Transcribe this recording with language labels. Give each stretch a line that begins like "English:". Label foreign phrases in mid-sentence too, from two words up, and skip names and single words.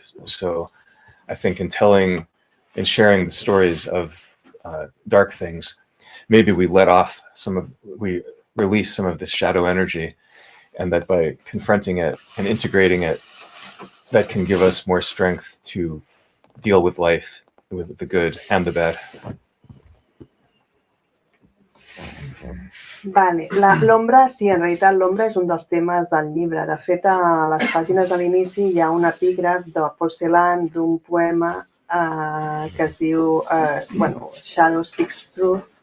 English: So, I think in sharing the stories of dark things, maybe we we release some of this shadow energy, and that by confronting it and integrating it, that can give us more strength to deal with life, with the good and the bad.
Catalan: Vale, l'ombra, sí, en realitat l'ombra és un dels temes del llibre. De fet, a les pàgines de l'inici hi ha un epígraf de Paul Celan d'un poema que es diu Shadow Speaks Truth.